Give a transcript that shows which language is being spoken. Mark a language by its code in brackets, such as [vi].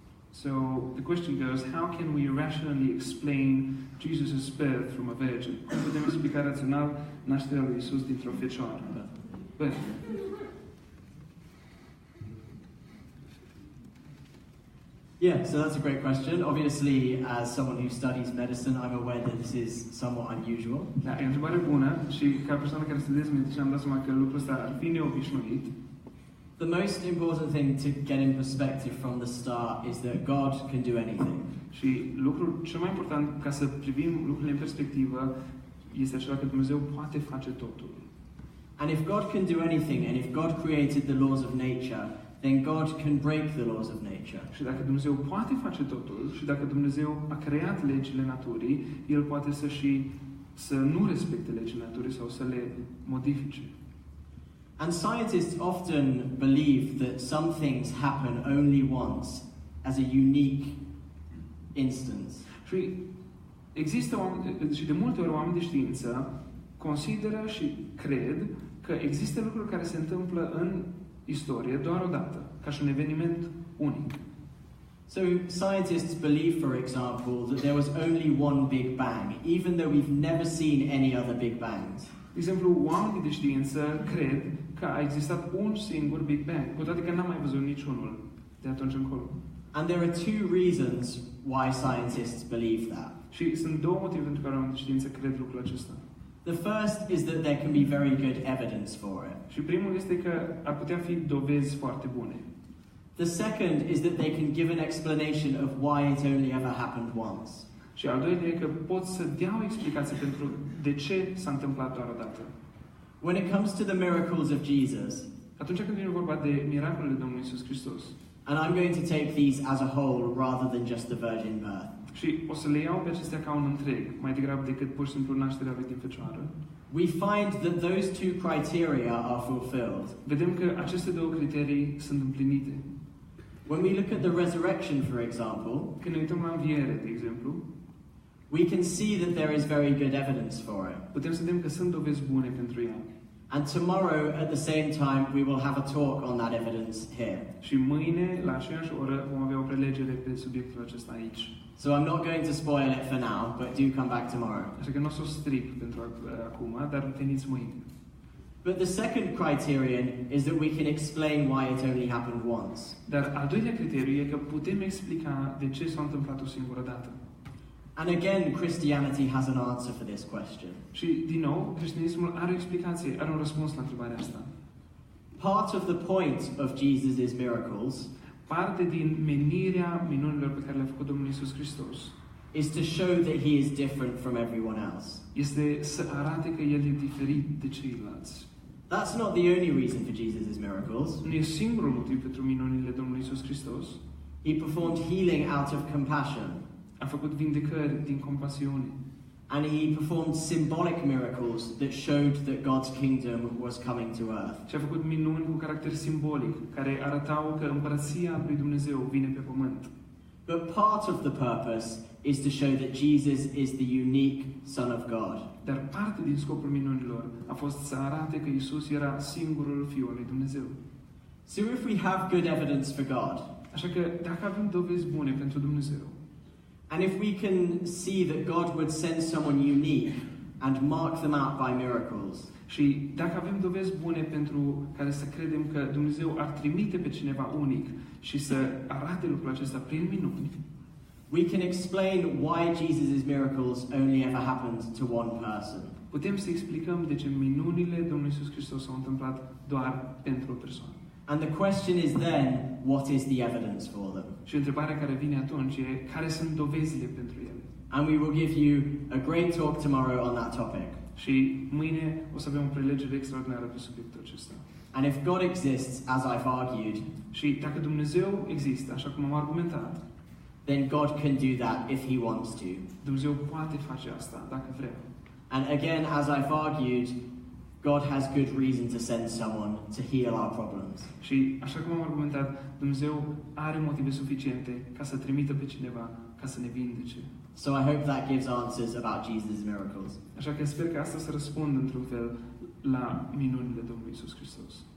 [en] So the question goes, how can we rationally explain Jesus' birth from a virgin? [ro] Cum putem explica rațional nașterea lui Isus dintr-o fecioară? Bun. [en] Yeah, so that's a great question. Obviously, as someone who studies medicine, I'm aware that this is somewhat unusual. [ro] Da, e o întrebare bună și ca persoană care studiază medicină am dat seama că lucrul ăsta ar fi neobișnuit. [en] The most important thing to get in perspective from the start is that God can do anything. [ro] Și lucrul cel mai important ca să privim lucrurile în perspectivă este acela că Dumnezeu poate face totul. [en] And if God can do anything, and if God created the laws of nature, then God can break the laws of nature. [ro] Și dacă Dumnezeu poate face totul și dacă Dumnezeu a creat legile naturii, El poate să nu respecte legile naturii sau să le modifice. [en] And scientists often believe that some things happen only once, as a unique instance. [ro] Și există și de multe ori oameni de știință consideră și cred că există lucruri care se întâmplă în istorie doar o dată, ca și un eveniment unic. [en] So scientists believe, for example, that there was only one Big Bang, even though we've never seen any other Big Bangs. [ro] De exemplu, oamenii de știință cred că a existat un singur Big Bang, cu toate că n-am mai văzut niciunul de atunci încolo. [en] And there are two reasons why scientists believe that. [ro] Și sunt două motive pentru care oamenii de știință cred lucrul acesta. [en] The first is that there can be very good evidence for it. [ro] Și primul este că ar putea fi dovezi foarte bune. [en] The second is that they can give an explanation of why it only ever happened once. [ro] Și al doilea e că pot să dea o explicație pentru de ce s-a întâmplat doar o dată. [en] When it comes to the miracles of Jesus, [ro] Atunci când vine vorba de miracolele Domnului Iisus Hristos, [en] and I'm going to take these as a whole rather than just the virgin birth. [ro] și o să le iau pe acestea ca un întreg, mai degrabă decât pur și simplu nașterea lui din fecioară, [en] We find that those two criteria are fulfilled. [ro] vedem că aceste două criterii sunt împlinite. [en] When we look at the resurrection, for example, [ro] Când ne uităm la înviere, de exemplu, [en] we can see that there is very good evidence for it. [ro] putem să vedem că sunt dovezi bune pentru ea. [en] And tomorrow, at the same time, we will have a talk on that evidence here. [ro] Și mâine, la aceeași oră, vom avea o prelegere pe subiectul acesta aici. [en] So I'm not going to spoil it for now, but do come back tomorrow. [ro] Așa că nu o să o stric pentru acum, dar veniți mâine. [en] But the second criterion is that we can explain why it only happened once. [ro] Dar al doilea criteriu e că putem explica de ce s-a întâmplat o singură dată. [en] And again, Christianity has an answer for this question. [ro] Și, din nou, creștinismul are o explicație, are un răspuns la întrebarea asta. [en] Part of the point of Jesus' miracles [ro] Parte din menirea minunilor pe care le-a făcut Domnul Iisus Hristos [en] is to show that he is different from everyone else. [ro] este să arate că El e diferit de ceilalți. [en] That's not the only reason for Jesus' miracles. [ro] Nu e singurul motiv pentru minunile Domnului Iisus Hristos. [en] He performed healing out of compassion. [ro] A făcut vindecări din compasiune. [en] And he performed symbolic miracles that showed that God's kingdom was coming to earth. [ro] Și a făcut minuni cu caracter simbolic, care arătau că împărăția lui Dumnezeu vine pe pământ. [en] But part of the purpose is to show that Jesus is the unique Son of God. [ro] Dar parte din scopul minunilor a fost să arate că Iisus era singurul Fiul lui Dumnezeu. [en] So if we have good evidence for God, [ro] Așa că dacă avem dovezi bune pentru Dumnezeu, [en] and if we can see that God would send someone unique and mark them out by miracles, [ro] și dacă avem dovezi bune pentru care să credem că Dumnezeu ar trimite pe cineva unic și să arate lucrul acesta prin minuni, [en] we can explain why Jesus' miracles only ever happened to one person. [ro] putem să explicăm de ce minunile Domnului Iisus Hristos s-au întâmplat doar pentru o persoană. [en] And the question is then, what is the evidence for them? [ro] Și întrebarea care vine atunci e, care sunt dovezile pentru ele? [en] And we will give you a great talk tomorrow on that topic. [ro] Și mâine o să avem o prelegere extraordinară pe subiectul acesta. [en] And if God exists, as I've argued, [ro] Și dacă Dumnezeu există, așa cum am argumentat, [en] then God can do that if he wants to. [ro] Dumnezeu poate face asta dacă vrea. [en] And again, as I've argued, God has good reason to send someone to heal our problems. [ro] Și așa cum am argumentat, Dumnezeu are motive suficiente ca să trimită pe cineva ca să ne vindece. [en] So I hope that gives answers about Jesus' miracles. [ro] Așa că sper că asta să răspundă într-un fel la minunile Domnului Iisus Hristos.